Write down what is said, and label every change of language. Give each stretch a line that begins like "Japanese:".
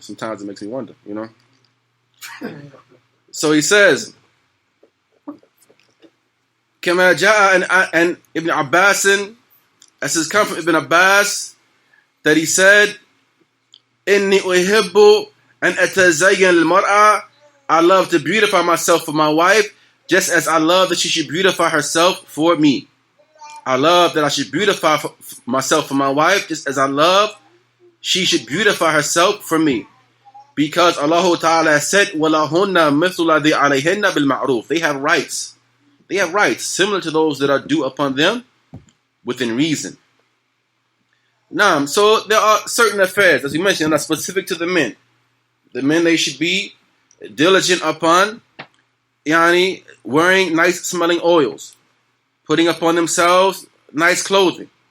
English: Sometimes it makes me wonder, So he says,
Arabic: كما جاء
English: and Ibn Abbas, as has come from Ibn Abbas, that he said,
Arabic: إني أحب أن أتزين المرأة,
English: I love to beautify myself for my wife, just as I love that she should beautify herself for me. I love that I should beautify myself for my wife, just as I love she should beautify herself for me. Because Allah Ta'ala said,
Arabic: وَلَهُنَّ مِثْلُ الَّذِي عَلَيْهِنَّ بِالْمَعْرُوفِ.
English: They have rights. They have rights similar to those that are due upon them within reason. Now, so there are certain affairs, as we mentioned, that are specific to the men. The men, they should be diligent upon wearing nice smelling oils, putting upon themselves nice clothing.